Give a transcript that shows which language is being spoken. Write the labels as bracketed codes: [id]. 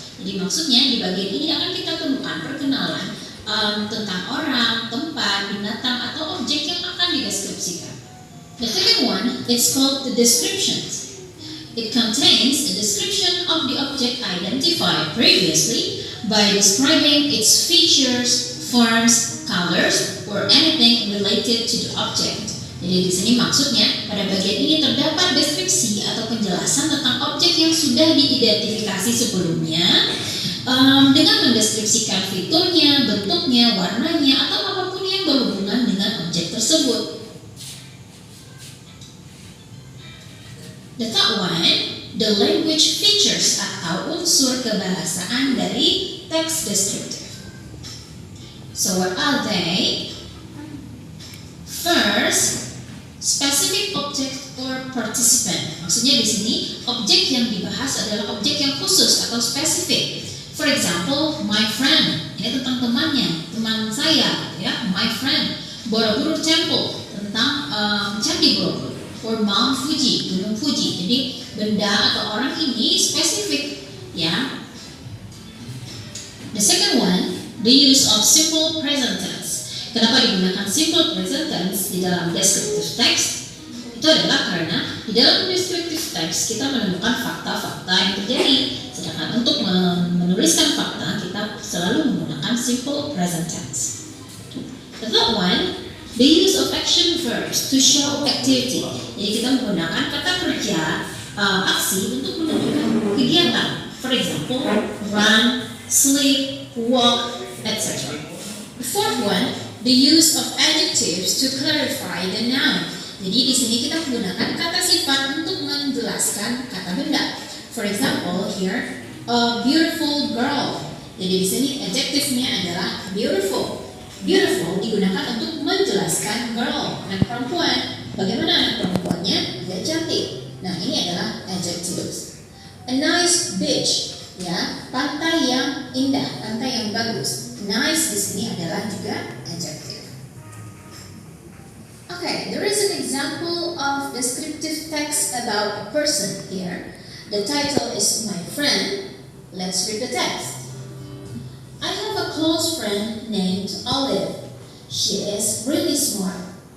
[id] Jadi maksudnya di bagian ini akan kita temukan perkenalan tentang orang, tempat, binatang, atau objek yang akan dideskripsikan. [en] The second one, it's called the descriptions. It contains a description of the object identified previously by describing its features, forms, colors, or anything related to the object. [id] Jadi di sini maksudnya pada bagian ini terdapat deskripsi atau penjelasan tentang objek yang sudah sudah diidentifikasi sebelumnya dengan mendeskripsikan fiturnya, bentuknya, warnanya, atau apapun yang berhubungan dengan objek tersebut. [en] The third one, the language features [id] atau unsur kebahasaan dari text descriptive. [en] So what are they? First, specific object or participant. [id] Maksudnya di sini objek yang dibahas adalah objek yang khusus atau spesifik. [en] For example, my friend. [id] Ini tentang temannya, teman saya, ya, my friend. Borobudur Temple tentang Candi Borobudur. Or Mount Fuji, Gunung Fuji. Jadi benda atau orang ini spesifik, ya. [en] The second one, the use of simple present tense. [id] Kenapa digunakan simple present tense di dalam descriptive text? Itu adalah karena di dalam descriptive text kita menemukan fakta-fakta yang terjadi. Sedangkan untuk menuliskan fakta kita selalu menggunakan simple present tense. [en] The third one, the use of action verbs to show activity. [id] Jadi kita menggunakan kata kerja aksi untuk menunjukkan kegiatan. [en] For example, run, sleep, walk, etc. The fourth one, the use of adjectives to clarify the noun. [id] Jadi di sini kita menggunakan kata sifat untuk menjelaskan kata benda. [en] For example, here, a beautiful girl. [id] Jadi di sini adjektifnya adalah beautiful. Beautiful digunakan untuk menjelaskan girl, anak perempuan. Bagaimana anak perempuannya? Dia cantik. Nah, ini adalah adjectives. [en] A nice beach, [id] ya, pantai yang indah, pantai yang bagus. Nice di sini adalah juga adjective. [en] Okay, there is an example of descriptive text about a person here. The title is My Friend. Let's read the text. I have a close friend named Olive. She is really smart.